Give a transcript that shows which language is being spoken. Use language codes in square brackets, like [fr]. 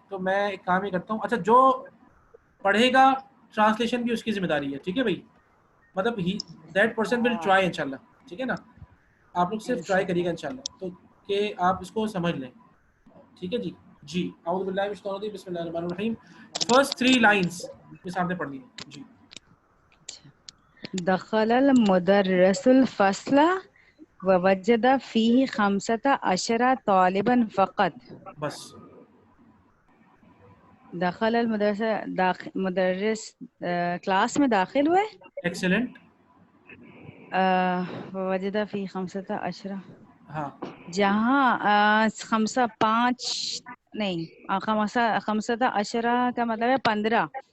[ur] تو میں ایک کام ہی کرتا ہوں, اچھا جو پڑھے گا ٹرانسلیشن بھی اس کی ذمہ داری ہے, ٹھیک ہے بھائی, مطلب [en] that person will try [ur] انشاءاللہ, ٹھیک ہے نا. آپ لوگ صرف ٹرائی کریے گا انشاءاللہ, تو کہ آپ اس کو سمجھ لیں, ٹھیک ہے جی. جی اعوذ باللہ من الشیطان الرجیم, بسم اللہ الرحمن الرحیم. فرسٹ 3 لائنس میں سامنے پڑھ لیجیے. جی [ar] دخل المدرس الفصل ووجد فيه 15 طالبا فقط. [ur] بس [ar] دخل المدرس [ur] مدرس کلاس میں داخل ہوئے, [en] Excellent. [ar] ووجد فيه 15, [ur] ہاں جہاں 5 نہیں, 15 کا مطلب ہے 15.